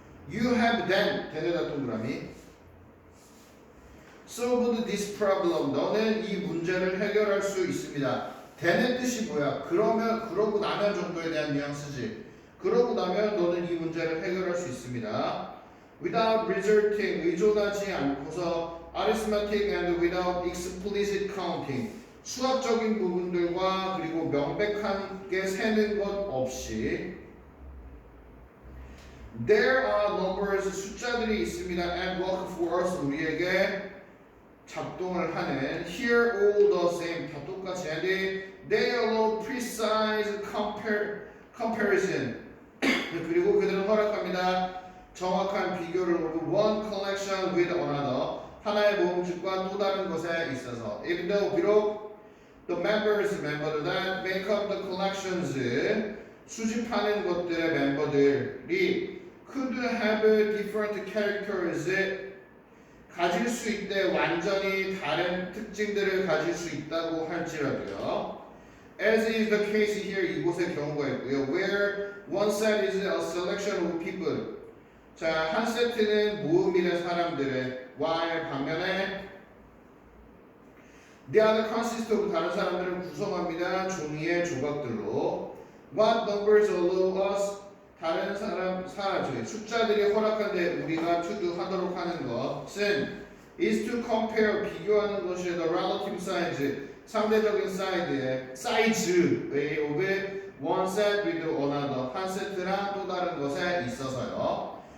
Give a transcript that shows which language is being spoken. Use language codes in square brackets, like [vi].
[en] You have then [ko] 된에다 동그라미 [en] solved this problem. [ko] 너는 이 문제를 해결할 수 있습니다. then의 뜻이 뭐야? 그러고 나면 정도에 대한 뉘앙스지. 그러고 나면 너는 이 문제를 해결할 수 있습니다. [en] Without resorting, [ko] 의존하지 않고서 [en] arithmetic and without explicit counting. [ko] 수학적인 부분들과 그리고 명백하게 세는 것 없이 [en] There are numbers, [ko] 숫자들이 있습니다. [en] And work for us, [ko] 우리에게 작동을 하는 [en] Here all the same, [ko] 다 똑같이 [en] And they allow precise comparison [ko] 그리고 그들은 허락합니다. 정확한 비교를 [en] of one collection with another [ko] 하나의 모음집과 또 다른 것에 있어서 [en] Even though [ko] 비록 the 멤버들 [en] that make up the collections [ko] 수집하는 것들의 멤버들이 [en] could have different characters [ko] 가질 수 있대 완전히 다른 특징들을 가질 수 있다고 할지라도요. [en] As is the case here [ko] 이곳의 경우가 있고요. [en] Where one set is a selection of people. [ko] 자, 한 세트는 모음이된 사람들의 [en] while [ko] 반면에 [en] the other consists of [ko] 다른 사람들을 구성합니다. 종이의 조각들로. [en] What numbers allow us [ko] 다른 사람 숫자들이 허락한데 우리가 [en] to do [ko] 하도록 하는 것은 [en] is to compare [ko] 비교하는 것이 [en] the relative size [ko] 상대적인 사이즈의 [en] of one set with another [ko] 한 세트랑 또 다른 것에 있어서요.